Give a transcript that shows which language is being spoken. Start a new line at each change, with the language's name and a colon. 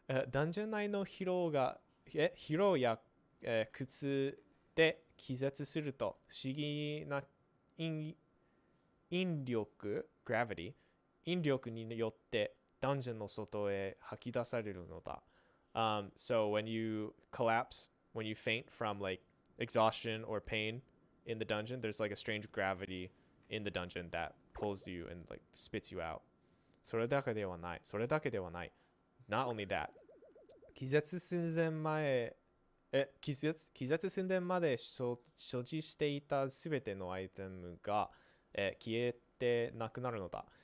Japanese: ダンジョン内の疲労や苦痛で気絶すると不思議な引力 gravity 引力によってダンジョンの外へ吐き出されるのだ.
English: So when you collapse, when you faint from like exhaustion or pain in the dungeon, there's like a strange gravity in the dungeon that pulls you and like spits you out.
Japanese: それだけではない。
English: Not only that.
Japanese: 気絶寸前まで所持していたすべてのアイテムが消えてなくなるのだ.